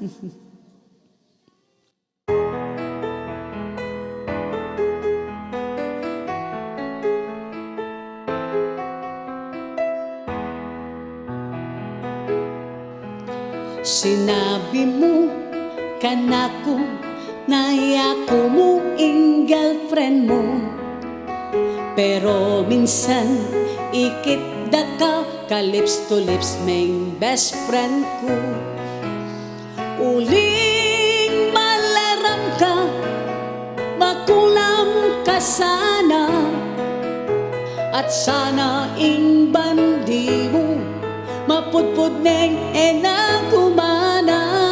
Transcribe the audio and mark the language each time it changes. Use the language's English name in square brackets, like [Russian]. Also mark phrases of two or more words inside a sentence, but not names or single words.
[Pampanga] Sinabi mo kanako na yako mo ing girlfriend mo, pero minsan ikit da ka [English] lips to lips [Pampanga] maing [English] best friend [Pampanga] ko. Uling malaram ka, makulam ka sana, at sana ing bandi mo mapudpud neng enagumana.